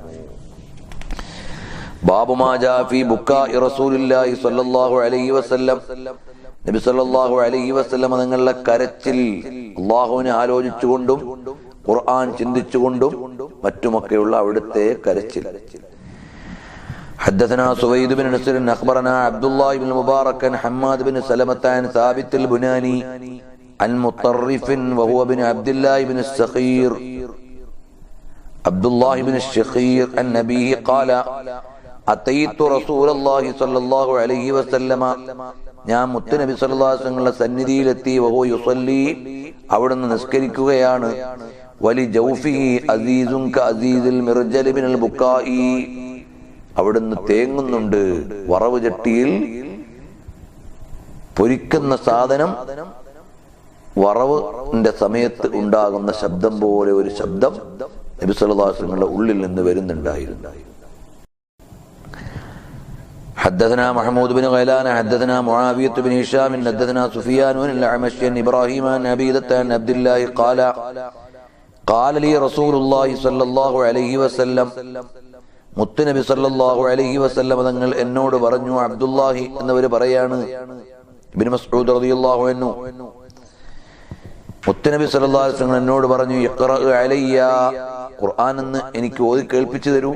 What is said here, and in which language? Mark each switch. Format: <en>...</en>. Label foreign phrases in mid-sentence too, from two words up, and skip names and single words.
<ar>باب ما جاء في بكاء رسول الله صلى الله عليه وسلم,</ar> <ml>നബി</ml> <ar>صلى الله عليه وسلم</ar> <ml>തങ്ങളുടെ കരച്ചിൽ അല്ലാഹുവിനെ ആലോചിച്ചുകൊണ്ടും ഖുർആൻ ചിന്തിച്ചുകൊണ്ടും മറ്റുമൊക്കെയുള്ള അവിടുത്തെ കരച്ചിൽ.</ml> <ar>حدثنا سويد بن نصر أخبرنا عبد الله بن المبارك عن حماد بن سلمة عن ثابت البناني عن مطرف وهو بن عبد الله بن السخير عبد الله بن الشخير عن نبيه قال أتيت رسول الله صلى الله عليه وسلم,</ar> <ml>ഞാൻ മുത്തുനബി</ml> <ar>صلى الله عليه</ar> <ml>വസല്ലമയുടെ സന്നിധിയിലെത്തി.</ml> <ar>وهو يصلي,</ar> <ml>അവിടുന്ന് നിസ്കരിക്കുകയാണ്.</ml> <ar>ولي جوفه أزيز كأزيز المرجل من البكاء,</ar> <ml>അവിടുന്ന് തേങ്ങുന്നുണ്ട്. വറവ് ചട്ടിയിൽ പൊരിക്കുന്ന സാധനം വറവിന്റെ സമയത്ത് ഉണ്ടാകുന്ന ശബ്ദം പോലെ ഒരു ശബ്ദം നബി</ml> <ar>صلى الله عليه</ar> <ml>വസല്ലമയുടെ ഉള്ളിൽ നിന്ന് വരുന്നുണ്ടായിരുന്നു.</ml> <ar>حدثنا محمود بن غيلان حدثنا معاوية بن هشام حدثنا سفيان بن الأعمش عن إبراهيم عن عبيدة عن عبد الله قال قال لي رسول الله صلى الله عليه وسلم,</ar> <ml>മുത്തുനബി</ml> <ar>صلى الله عليه وسلم</ar> <ml>തങ്ങൾ എന്നോട് പറഞ്ഞു. അബ്ദുല്ലാഹി എന്നവര് പറയാണ്, ഇബ്നു മസ്ഊദ്</ml> <ar>رضي الله عنه,</ar> <ml>മുത്തുനബി</ml> <ar>صلى الله عليه وسلم</ar> <ml>എന്നോട് പറഞ്ഞു,</ml> <ar>اقرأ علي,</ar> <ml>ഖുർആൻ എന്ന് എനിക്ക് ഓതി കേൾപ്പിച്ചു തരൂ.</ml>